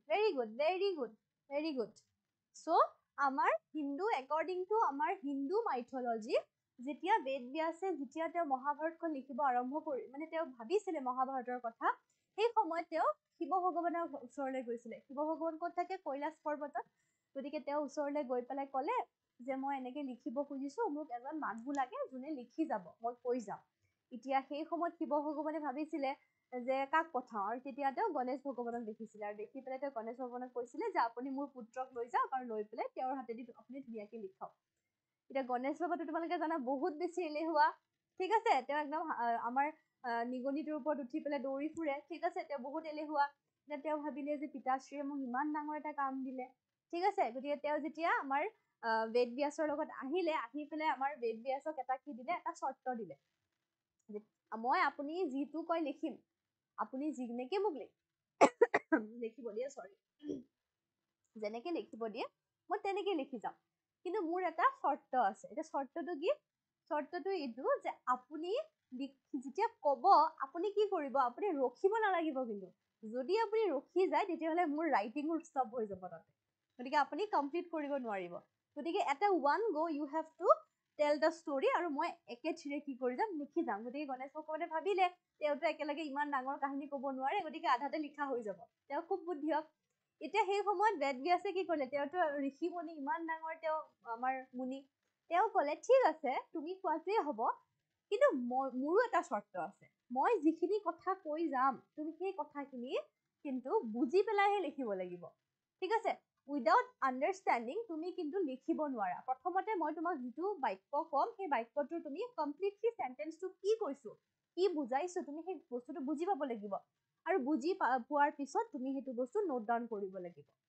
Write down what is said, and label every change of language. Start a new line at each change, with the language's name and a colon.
Assamese: Very good, very good, very good. So আমাৰ Hindu,
English: according to
Assamese: আমাৰ Hindu mythology, যেতিয়া বেদ ব্যাসে যেতিয়া তেওঁ মহাভাৰতখন লিখিব আৰম্ভ কৰি, মানে তেওঁ ভাবিছিলে মহাভাৰতৰ কথা, সেই সময়ত তেওঁ শিৱ ভগৱানৰ ওচৰলৈ গৈছিলে। শিৱ ভগৱান ক'ত থাকে, কৈলাশ পৰ্বতত। গতিকে তেওঁ ওচৰলৈ গৈ পেলাই ক'লে যে মই এনেকে লিখিব খুজিছো, মোক এজন মানুহ লাগে যোনে লিখি যাব, মই কৈ যাম। এতিয়া সেই সময়ত শিৱ ভগৱানে ভাবিছিলে যে কাক পঠাও, আৰু তেতিয়া তেওঁ গণেশ ভগৱানক দেখিছিলে, আৰু দেখি পেলাই তেওঁ গণেশ ভগৱানক কৈছিলে যে আপুনি মোৰ পুত্ৰক লৈ যাওক আৰু লৈ পেলাই তেওঁৰ হাতেদি আপুনি ধুনীয়াকে লিখাওক। এতিয়া গণেশ বাবাটো তোমালোকে জানা বহুত বেছি এলেহুৱা। ঠিক আছে, তেওঁ একদম আমাৰ নিগনিটোৰ ওপৰত উঠি পেলাই দৌৰি ফুৰে। ঠিক আছে, তেওঁ বহুত এলেহুৱা। তেওঁ ভাবিলে যে পিতাশ্ৰীয়ে মোক ইমান ডাঙৰ এটা কাম দিলে। ঠিক আছে, গতিকে তেওঁ যেতিয়া আমাৰ বেদ ব্যাসৰ লগত আহিলে, আহি পেলাই আমাৰ বেদ ব্যাসক এটা কি দিলে, এটা চৰ্ত দিলে। মই আপুনি যিটো কয় লিখিম, আপুনি যেনেকে মোক লিখিব দিয়ে, যেনেকে লিখিব দিয়ে মই তেনেকে লিখি যাম। কিন্তু মোৰ এটা চৰ্ত আছে। এতিয়া চৰ্তটো কি, চৰ্তটো এইটো যে আপুনি যেতিয়া কব আপুনি কি কৰিব, আপুনি ৰখিব নালাগিব। কিন্তু যদি আপুনি ৰখি যায় তেতিয়াহ'লে মোৰ ৰাইটিঙো ষ্টপ হৈ যাব তাতে, গতিকে আপুনি কমপ্লিট কৰিব নোৱাৰিব। গতিকে এটা
English: one go you have to tell the story,
Assamese: আৰু মই একেথিৰে কি কৰি যাম, লিখি যাম। গতিকে গণেশ ভগৱানে ভাবিলে তেওঁতো একেলগে ইমান ডাঙৰ কাহিনী ক'ব নোৱাৰে, গতিকে আধাতে লিখা হৈ যাব। তেওঁ খুব বুদ্ধিয়ক। এতিয়া সেই সময়ত বেদব্যাসে কি কৰিলে, তেওঁতো ঋষি মুনি, ইমান ডাঙৰ তেওঁ আমাৰ মুনি, তেওঁ ক'লে ঠিক আছে তুমি কোৱাটোৱে হ'ব, কিন্তু মোৰো এটা চৰ্ত আছে। মই যিখিনি কথা কৈ যাম তুমি সেই কথাখিনি কিন্তু বুজি পেলাইহে লিখিব লাগিব, ঠিক আছে?
English: without understanding
Assamese: তুমি কিন্তু লিখিব নোৱাৰা। প্ৰথমতে মই তোমাক যিটো বাক্য ক'ম সেই বাক্যটো তুমি কমপ্লিটলি চেণ্টেন্সটো কি কৈছো, কি বুজাইছো, তুমি সেই বস্তুটো বুজি পাব লাগিব। আৰু বুজি পোৱাৰ পিছত তুমি সেইটো বস্তু নোট ডাউন কৰিব লাগিব।